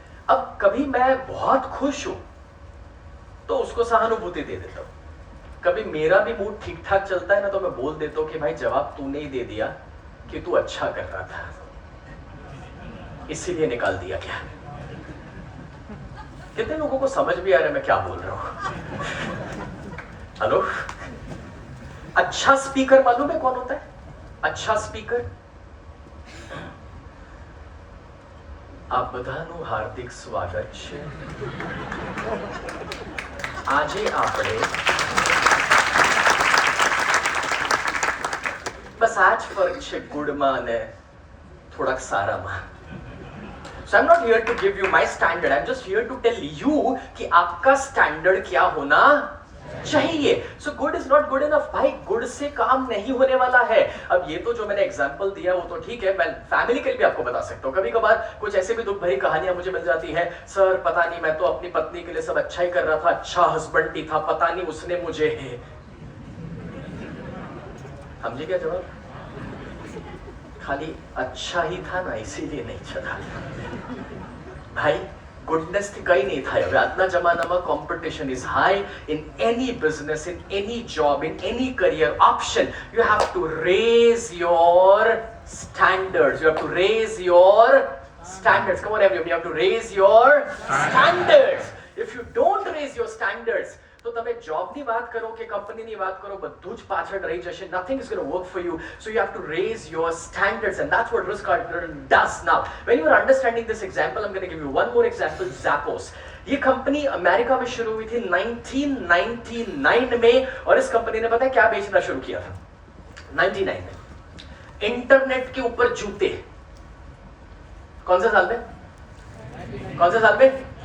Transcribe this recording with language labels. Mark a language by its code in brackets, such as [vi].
[hi] अब कभी मैं बहुत खुश हूं तो उसको सहानुभूति दे देता हूं, कभी मेरा भी मूड ठीक ठाक चलता है ना तो मैं बोल देता हूं कि भाई जवाब तूने ही दे दिया कि तू अच्छा कर रहा था, इसीलिए निकाल दिया गया। कितने लोगों को समझ भी आ रहा है मैं क्या बोल रहा हूं? हेलो, अच्छा स्पीकर मालूम है कौन होता है? अच्छा स्पीकर [gu] આ બધાનું હાર્દિક સ્વાગત છે। આજે આપણે બસ આ જ ફરક છે ગુડમાં અને થોડાક સારામાં। [en] So I'm not here to give you my standard, I'm just here to tell you [hi] कि आपका स्टैंडर्ड क्या होना चाहिए। [en] So good is not good enough [hi] भाई, गुड से काम नहीं होने वाला है। अब ये तो जो मैंने एग्जांपल दिया वो तो ठीक है, मैं फैमिली के लिए भी आपको बता सकता हूँ। कभी कभार कुछ ऐसे भी दुख भरी कहानियां मुझे मिल जाती है, सर पता नहीं मैं तो अपनी पत्नी के लिए सब अच्छा ही कर रहा था, अच्छा हस्बैंड भी था, पता नहीं उसने मुझे समझे क्या जवाब? खाली अच्छा ही था ना इसीलिए नहीं चला भाई, गुडनेस [gu] થી કઈ નહીં થાય। હવે આજના જમાનામાં [en] Competition is high in any business, in any job, in any career option. You have to raise your standards, you have to raise your standards. Come on everyone, you have to raise your standards. If you don't raise your standards [gu] તો તમે જોબની વાત કરો કે કંપનીની વાત કરો, બધું જ પાછળ રહી જશે। [en] nothing is going to work for you, so you have to raise your standards, and that's what risk arbitrage does now। when you are understanding this example, I'm going to give you one more example। [hi] Zappos, ये company America में शुरू हुई थी 1999 में, और इस company ने पता है क्या बेचना शुरू किया था 99 में? इंटरनेट के ऊपर जूते। कौन से साल में? कौन से साल में?